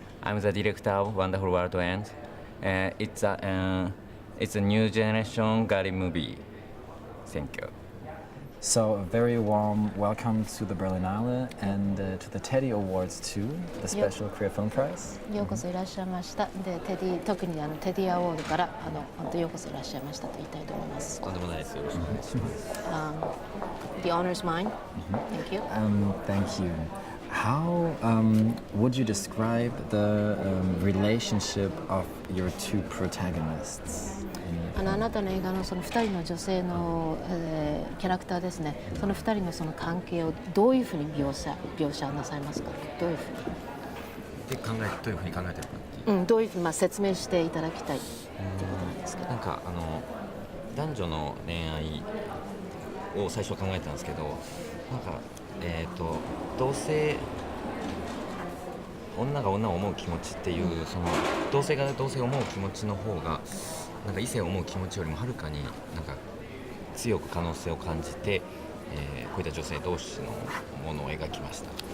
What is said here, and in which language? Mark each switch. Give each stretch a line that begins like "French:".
English: I'm the director of Wonderful World End. It's a new generation girly movie. Thank you. So a very warm welcome to the Berlinale and to the Teddy Awards too, the special Korea Film Prize.
Japanese: ようこそいらっしゃいました。で、特にテディアワードから本当ようこそいらっしゃいましたと言いたいと思います。とんでもないです。よろしくお願いします。
English: The honor is mine. Thank you. Thank you. How would you describe the relationship of your two protagonists?
Japanese: あなたの映画のその2人の女性の、キャラクターですね。その2人のその関係をどういうふうに描写なさいますか。どういうふうに。どういうふうに考えてるかっていう。どういうふうに説明していただきたいっていうことなんですけど。なんか男女の恋愛を最初考えたんですけど、なんか同性女が女を思う気持ちっていうその同性が同性を思う気持ちの方がなんか異性を思う気持ちよりもはるかになんか強く可能性を感じて、こういった女性同士のものを描きました。